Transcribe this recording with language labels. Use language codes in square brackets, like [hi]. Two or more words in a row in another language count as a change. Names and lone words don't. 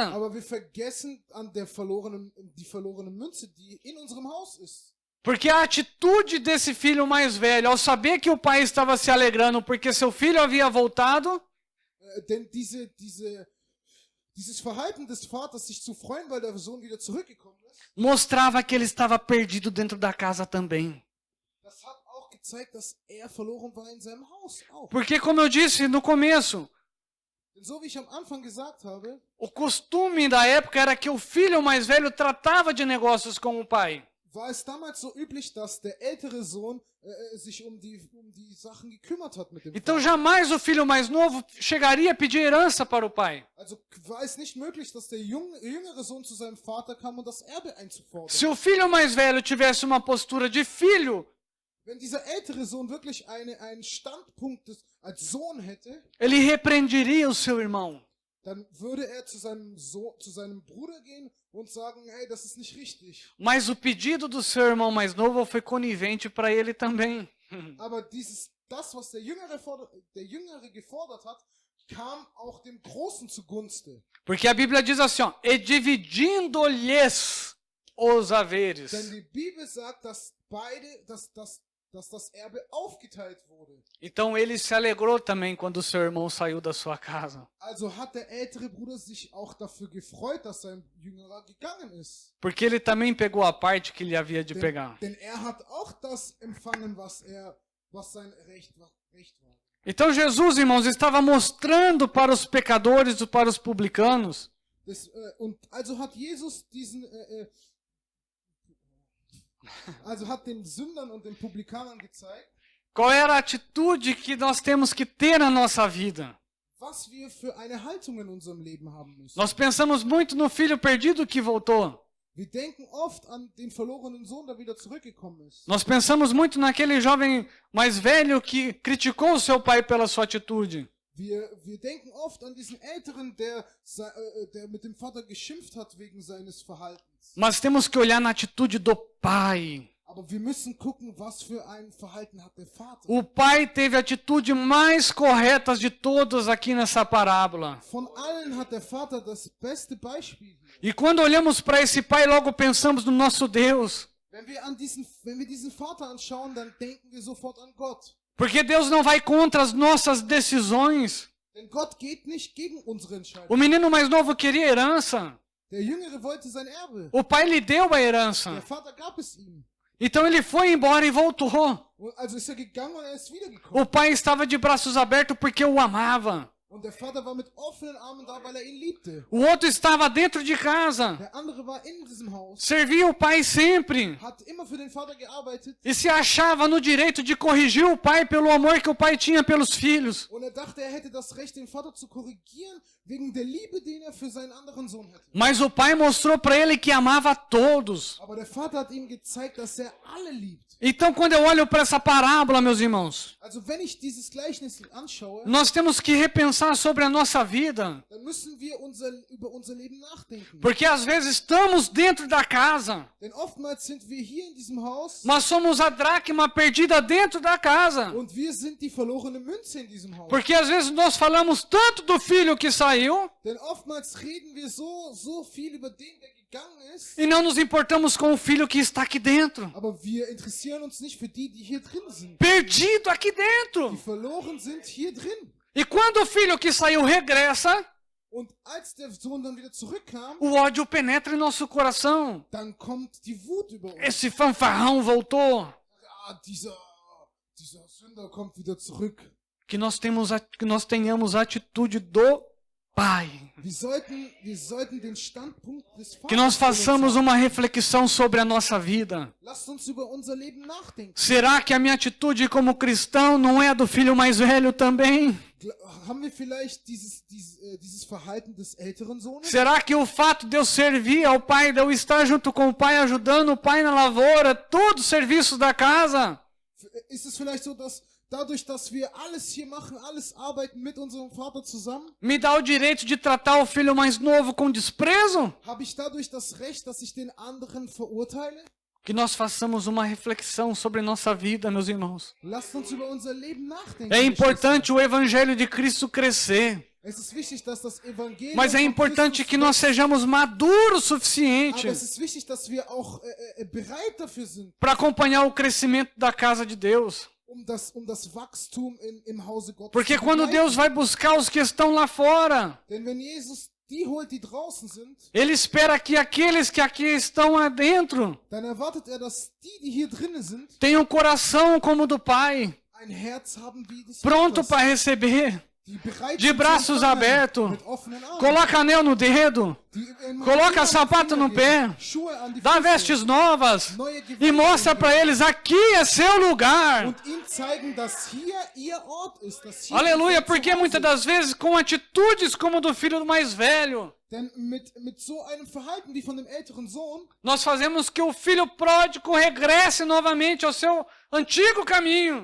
[de] Aber wir vergessen an die verlorene Münze, die in unserem Haus ist. [pt] Porque a atitude desse filho mais velho, ao saber que o pai estava se alegrando porque seu filho havia voltado, [de] Denn dieses Verhalten des Vaters, sich zu freuen, weil der Sohn wieder zurückgekommen ist, [pt] mostrava que ele estava perdido dentro da casa também. [de] das hat auch gezeigt, dass verloren war in seinem Haus auch. [pt] Porque, como eu disse no começo, [de] Denn so wie ich am Anfang gesagt habe, [pt] o costume da época era que o filho mais velho tratava de negócios com o pai. [de] war es damals so üblich, dass der ältere Sohn sich um die Sachen gekümmert hat mit dem [pt] Então [de] Vater. [pt] jamais o filho mais novo chegaria a pedir herança para o pai. [de] Also war es nicht möglich, dass der jüngere Sohn zu seinem Vater kam und das Erbe einzufordern. [pt] Se o filho mais velho tivesse uma postura de filho, [de] Wenn dieser ältere Sohn wirklich einen Standpunkt als Sohn hätte, [pt] ele repreenderia o seu irmão. [de] dann würde er zu seinem Bruder gehen und sagen, hey, das ist nicht richtig. [pt] Mas o pedido do seu irmão mais novo foi conivente para ele também. [de] Aber das, was der Jüngere gefordert hat, kam auch dem Großen zugunsten. [pt] Porque a Bíblia diz assim, ó, e dividindo-lhes os haveres. [de] Denn die Bibel sagt, dass das Erbe aufgeteilt wurde. [pt] Então ele se alegrou também quando o seu irmão saiu da sua casa. [de] Also hat der ältere Bruder sich auch dafür gefreut, dass sein Jüngerer gegangen ist. [pt] Porque ele também pegou a parte que ele havia de pegar. [de] Denn er hat auch das empfangen, was sein Recht war. [pt] Então Jesus, irmãos, estava mostrando para os pecadores e para os publicanos [de] Und also hat Jesus hat den Sündern und den Publikanern gezeigt, [pt] qual era a atitude que nós temos que ter na nossa vida. [de] was wir für eine Haltung in unserem Leben haben müssen. [pt] Nós pensamos muito no filho perdido que voltou. [de] Wir denken oft an den verlorenen Sohn, der wieder zurückgekommen ist. [pt] Nós pensamos muito naquele jovem mais velho que criticou o seu pai pela sua atitude. [de] Wir denken oft an diesen Älteren, der mit dem Vater geschimpft hat wegen seines Verhaltens. [pt] Mas temos que olhar na atitude do pai. [de] Aber wir müssen gucken, was für ein Verhalten hat der Vater. [pt] O pai teve a atitude mais correta de todas aqui nessa parábola. [de] Von allen hat der Vater das beste Beispiel. [pt] E quando olhamos para esse pai, logo pensamos no nosso Deus. [de] Wenn wir diesen Vater anschauen, dann denken wir sofort an Gott. [pt] Porque Deus não vai contra as nossas decisões. [de] Denn Gott geht nicht gegen unsere Entscheidungen. [pt] O menino mais novo queria herança. [de] Der Jüngere wollte sein Erbe. [pt] O pai lhe deu a herança. [de] Der Vater gab es ihm. [pt] Então ele foi embora e voltou. [de] Also ist er gegangen und er ist wiedergekommen. [pt] O pai estava de braços abertos porque o amava. [de] Und der Vater war mit offenen Armen da, weil er ihn liebte. [pt] O outro estava dentro de casa. [de] Der andere war in diesem Haus. [pt] Servia o pai sempre. [de] Hat immer für den Vater gearbeitet. [pt] E se achava no direito de corrigir o pai pelo amor que o pai tinha pelos filhos. [de] Und er dachte, er hätte das Recht, den Vater zu korrigieren, wegen der Liebe, den er für seinen anderen Sohn hätte. [pt] Mas o pai mostrou para ele que amava todos. [de] Aber der Vater hat ihm gezeigt, dass er alle liebt. [pt] Então, quando eu olho para essa parábola, meus irmãos, [de] Also wenn ich dieses Gleichnis anschaue, [pt] nós temos que repensar sobre a nossa vida. [de] dann müssen wir über unser Leben nachdenken. [pt] Porque às vezes estamos dentro da casa, [de] Denn oftmals sind wir hier in diesem Haus [pt] mas somos a dracma perdida dentro da casa. [de] und wir sind die verlorene Münze in diesem Haus. [pt] Porque às vezes nós falamos tanto do filho que saiu [de] Denn oftmals reden wir so viel über den, der gegangen ist, [pt] e não nos importamos com o filho que está aqui dentro. [de] aber wir interessieren uns nicht für die hier drin sind. [pt] Perdido aqui [de] Die [pt] dentro. [de] verloren sind hier drin. [pt] E quando o filho que saiu regressa, [de] Und als der Sohn dann wieder zurückkam, [pt] o ódio penetra em nosso coração. [de] dann kommt die Wut über uns. [pt] Esse fanfarrão voltou. [de] Ah, dieser Sünder kommt wieder zurück. [pt] Que nós tenhamos a atitude do Pai. [de] Wir sollten den Standpunkt des [pt] Que nós [de] Vaters [pt] façamos [de] haben. [pt] uma reflexão sobre a nossa vida. [de] Lasst uns über unser Leben nachdenken. [pt] Será que a minha atitude como cristão não é a do filho mais velho também? [de] Haben wir vielleicht dieses Verhalten des älteren Sohnes? [pt] Será que o fato de eu servir ao pai, de eu estar junto com o pai, ajudando o pai na lavoura, todos os serviços da casa, [de] Ist es vielleicht so, dass dadurch, dass wir alles hier machen, alles arbeiten mit unserem Vater zusammen, [pt] me dá o direito de tratar o filho mais novo com desprezo? [de] habe ich dadurch das Recht, dass ich den anderen verurteile? [pt] Que nós façamos uma reflexão sobre nossa vida, meus irmãos. [de] Lasst uns über unser Leben nachdenken. [pt] É importante o evangelho de Cristo crescer, [de] Es ist wichtig, dass das Evangelium [pt] mas é [de] von [pt] importante [de] Christus [pt] que nós sejamos maduros o [de] aber [pt] suficiente [de] es ist wichtig, dass wir auch bereit dafür sind, [pt] para acompanhar o crescimento da casa de Deus. [de] um das Wachstum im Hause Gottes [pt] Porque [de] zu [pt] quando [de] begleiten. [pt] Deus vai buscar os que estão lá fora, [de] Denn wenn Jesus die holt, die draußen sind, [pt] Ele espera que aqueles que aqui estão adentro [de] dann erwartet er, dass die hier drinnen sind, [pt] tenham um coração como o do Pai, [de] ein Herz haben wie des [pt] pronto [de] Vaters, [pt] para receber. [de] die bereit [pt] de [de] sind zu [pt] braços [de] empfangen, [pt] abertos, [de] mit offenen Armen, [pt] coloca anel no dedo, [de] die in [pt] coloca [de] Ringen [pt] sapato [de] an die [pt] no [de] Finger [pt] pé, [de] geben, Schuhe an die [pt] dá [de] Füße, [pt] vestes novas [de] neue [pt] e [de] Gewänder [pt] mostra [de] geben [pt] para eles, aqui é seu lugar. [de] und ihnen zeigen, dass hier ihr Ort ist, dass hier [pt] Aleluia, [de] ihr [pt] porque [de] Zuhause [pt] muitas das vezes com atitudes como do filho mais velho, [de] Denn mit so einem Verhalten wie von dem älteren Sohn [pt] nós fazemos que o filho pródigo regresse novamente ao seu antigo caminho.